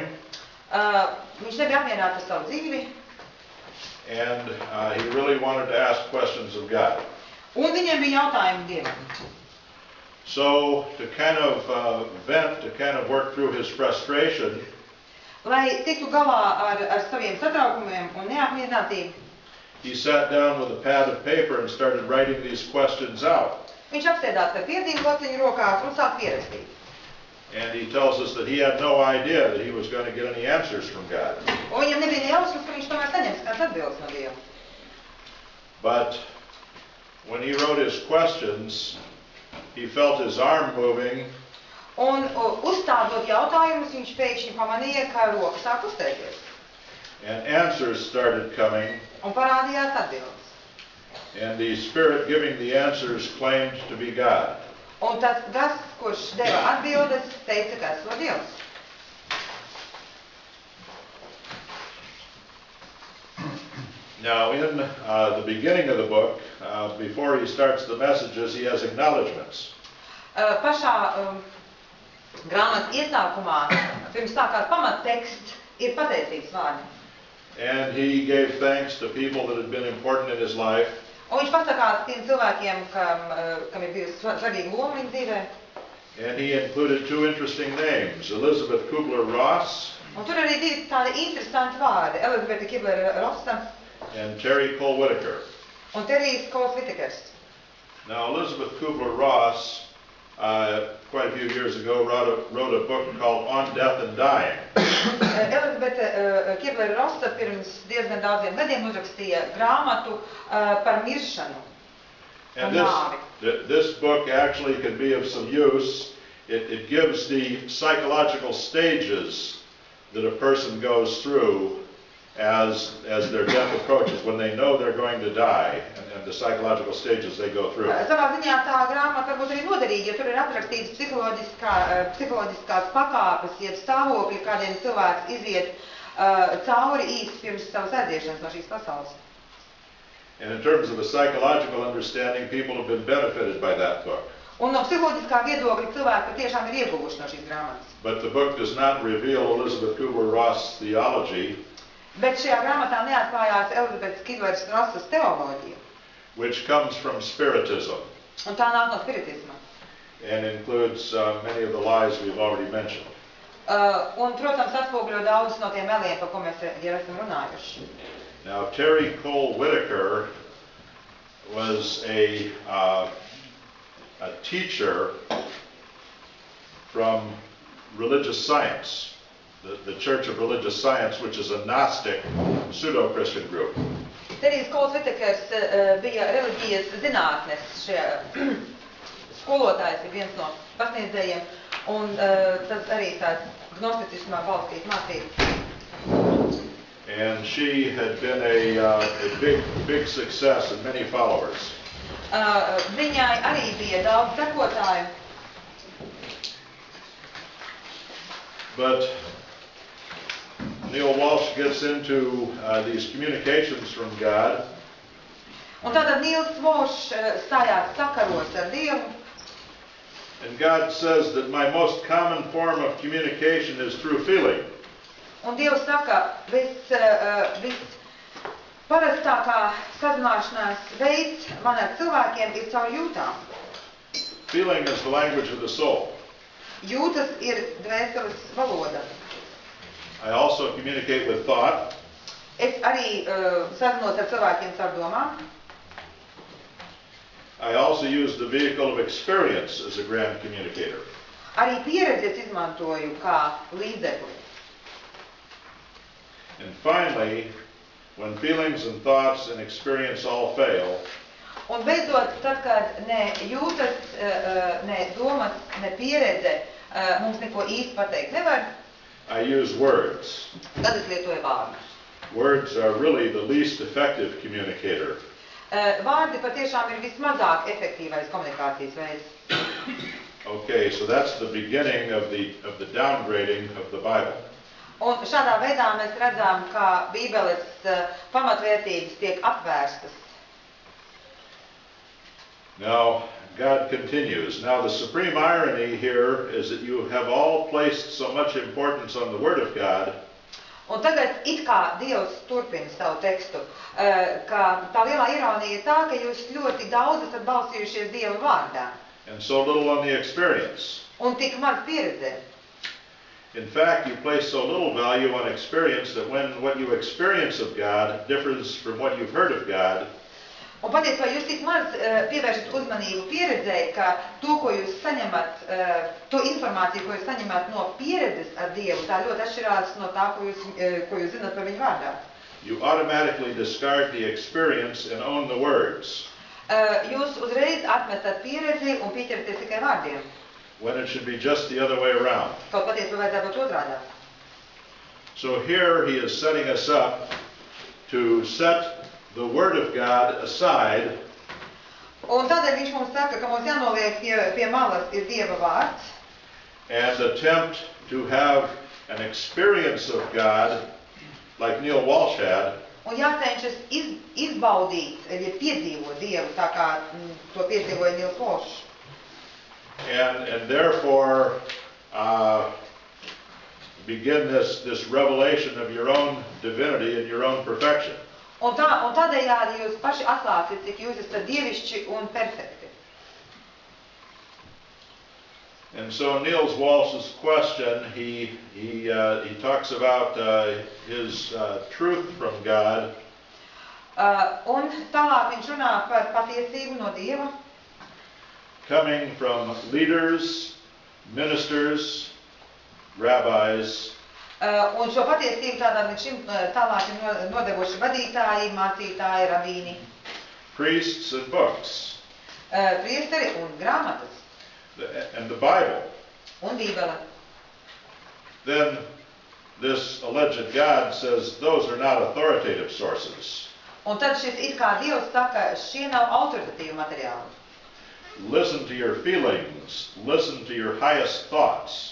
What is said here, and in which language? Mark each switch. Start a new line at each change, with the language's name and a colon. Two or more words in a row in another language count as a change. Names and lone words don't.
Latvian: Viņš nebija apmierināts ar savu dzīvi,
English: and he really wanted to ask questions of God.
Latvian: un viņam bija jautājumi Dievam.
English: So, to kind of vent, to kind of work through his frustration,
Latvian: Lai tiktu galā ar saviem satraukumiem un neapmierinātību,
English: he sat down with a pad of paper and started writing these questions out.
Latvian: viņš apsēdās ar piedzīvu lociņu rokās un sāk pierakstīt.
English: And he tells us that he had no idea that he was going to get any answers from God.
Latvian: Un viņam nebija jausmas, ka viņš tomēr saņems kāds atbildes no Dieva.
English: But when he wrote his questions, he felt his arm moving,
Latvian: Un uzstādot jautājumus, viņš pēkšņi pamanīja, ka roka sāk uztēties.
English: and answers started coming,
Latvian: Un parādījās atbildes.
English: and the spirit giving the answers claimed to be God.
Latvian: Un tas gars, kurš deva atbildes, teica, ka esot Dievs.
English: Now, in the beginning of the book, before he starts the messages, he has acknowledgments.
Latvian: Pašā grāmatas iesākumā, pirms sākās pamatteksts, ir pateicības vārdi.
English: And he gave thanks to people that had been important in his life.
Latvian: Un viņš pasakās tiem cilvēkiem, kam ir bijusi svarīga loma viņa dzīvē.
English: And he included 2 interesting names, Elizabeth Kubler-Ross
Latvian: Un tur arī divi tādi interesanti vārdi, Elizabete Kibler-Rossa
English: and Terry Cole Whitaker.
Latvian: un Terijs Kols Vitekers.
English: Now, Elizabeth Kubler-Ross, quite a few years ago, wrote a book called On Death and Dying.
Latvian: Elizabete Kibler-Rossa pirms diezgan daudziem gadiem uzrakstīja grāmatu par miršanu.
English: And this book actually can be of some use. It gives the psychological stages that a person goes through as their death approaches, when they know they're going to die, and the psychological stages they go through.
Latvian: Savā ziņā tā grāmata varbūt arī noderīga, jo tur ir aprakstīts psiholoģiskās pakāpes, jeb stāvokļi, kādiem cilvēks iziet cauri īsti pirms savas aiziešanas no šīs pasaules.
English: And in terms of a psychological understanding, people have been benefited by that book.
Latvian: Un no psiholoģiskā viedokļa cilvēki patiešām ir ieguvuši no šīs grāmatas.
English: But the book does not reveal Elizabeth Kubler-Ross' theology,
Latvian: Bet šajā grāmatā neatklājās Elizabetes Kibler-Rossas teoloģija,
English: which comes from Spiritism
Latvian: un tā nāk no spiritisma.
English: and includes many of the lies we've already mentioned.
Latvian: Un, protams, atspoguļo daudzus no tiem meliem, par ko mēs jau esam runājuši.
English: Now, Terry Cole Whitaker was a teacher from religious science, the Church of Religious Science, which is a Gnostic pseudo-Christian group.
Latvian: Terijs Kols Vitekers bija reliģijas zinātnes šajā skolotājs, ir viens no pasniedzējiem, un tas arī tāds gnosticismā balstīts mācības.
English: And she had been a big success and many followers.
Latvian: Viņai arī bija daudz sekotāju.
English: But Neil Walsh gets into these communications from God.
Latvian: Un tātad Nils Walsh stājās sakaros ar Dievu.
English: And God says that my most common form of communication is through feeling.
Latvian: Un Dievs saka, parastākā sazināšanās veids man ar cilvēkiem ir caur jūtām.
English: Feeling is the language of the soul.
Latvian: Jūtas ir dvēseles valoda.
English: I also communicate with thought.
Latvian: Es arī sazinos ar cilvēkiem caur domām.
English: I also use the vehicle of experience as a grand communicator.
Latvian: Arī pieredzes izmantoju kā līdzekli.
English: And finally, when feelings and thoughts and experience all fail,
Latvian: Un beidzot, tad, kad ne jūtas, ne domas, ne pieredze mums neko īsti pateikt nevar,
English: I use words.
Latvian: tad es lietoju vārdus.
English: Words are really the least effective communicator.
Latvian: Vārdi patiešām ir vismazāk efektīvais komunikācijas veids.
English: Okay, so that's the beginning of the downgrading of the Bible.
Latvian: Un šādā veidā mēs redzam, ka Bībeles pamatvērtības tiek apvērstas.
English: Now, God continues. Now, the supreme irony here is that you have all placed so much importance on the Word of God.
Latvian: Un tagad it kā Dievs turpina savu tekstu, ka tā lielā ironija ir tā, ka jūs ļoti daudz esat balstījušies Dieva vārdā.
English: And so little on the experience.
Latvian: Un tik maz pieredzē.
English: In fact, you place so little value on experience that when what you experience of God differs from what you've heard of God,
Latvian: Un patiesībā jūs tik maz pievēršat uzmanību pieredzēji, ka to, ko jūs saņemat, to informāciju, ko jūs saņemat no pieredzes ar Dievu, tā ļoti atšķirās no tā, ko jūs zināt par viņu vārdā.
English: you automatically discard the experience and own the words,
Latvian: Jūs uzreiz atmetat pieredzi un pieķeraties tikai vārdiem.
English: when it should be just the other way around.
Latvian: Kaut patiesībā vajadzētu būt otrādā.
English: So here he is setting us up to set the Word of God aside
Latvian: Un tādēļ viņš mums saka, ka mums jānoliek pie malas ir Dieva vārds
English: and attempt to have an experience of God like Neil Walsh had,
Latvian: un jācenšas izbaudīt, ja piedzīvot Dievu, tā kā to piedzīvoja Nils Walsh.
English: and therefore begin this revelation of your own divinity and your own perfection.
Latvian: Un tādējādi jūs paši atklāsiet, cik jūs esat dievišķi un perfekti.
English: And so Niels Walsh's question, he talks about his truth from God,
Latvian: Un tālāk viņš runā par patiesību no Dieva,
English: coming from leaders, ministers, rabbis,
Latvian: un šo patiesību tādā līdz šim tālāk ir nodevuši vadītāji, mācītāji, rabīni,
English: priests, and books,
Latvian: priesteri un grāmatas,
English: and the Bible.
Latvian: un Bībele.
English: Then this alleged God says those are not authoritative sources.
Latvian: Un tad šis it kā Dievs saka, šie nav autoritatīvi materiāli.
English: Listen to your feelings, listen to your highest thoughts,